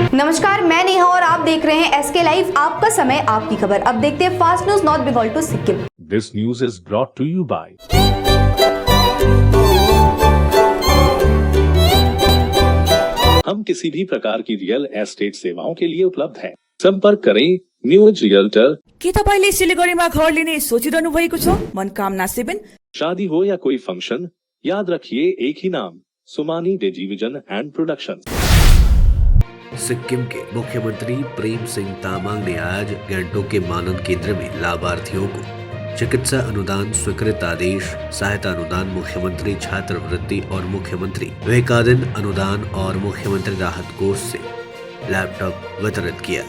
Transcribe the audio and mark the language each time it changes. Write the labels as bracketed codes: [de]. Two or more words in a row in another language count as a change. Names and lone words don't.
[hi] नमस्कार, मैं नेहा और आप देख रहे हैं एसके लाइव। आपका समय, आपकी खबर। अब देखते हैं फास्ट न्यूज नॉर्थ बंगाल टू सिक्किम। [en] This news is brought to you by [hi] हम किसी भी प्रकार की रियल एस्टेट सेवाओं के लिए उपलब्ध हैं। संपर्क करें न्यूज रियल्टर। [ne] के तपाईले सिलिगुडीमा घर लिने सोचिरहनु भएको छ? मनकामना 7। [hi] शादी हो या कोई फंक्शन, याद रखिए एक ही नाम, सुमानी डेजीविजन एंड प्रोडक्शन। सिक्किम के मुख्यमंत्री प्रेम सिंह तामांग ने आज गैंगटोक के मानन केंद्र में लाभार्थियों को चिकित्सा अनुदान, स्वीकृत आदेश, सहायता अनुदान, मुख्यमंत्री छात्रवृत्ति और मुख्यमंत्री विवेकाधीन अनुदान और मुख्यमंत्री राहत कोष से लैपटॉप वितरित किया।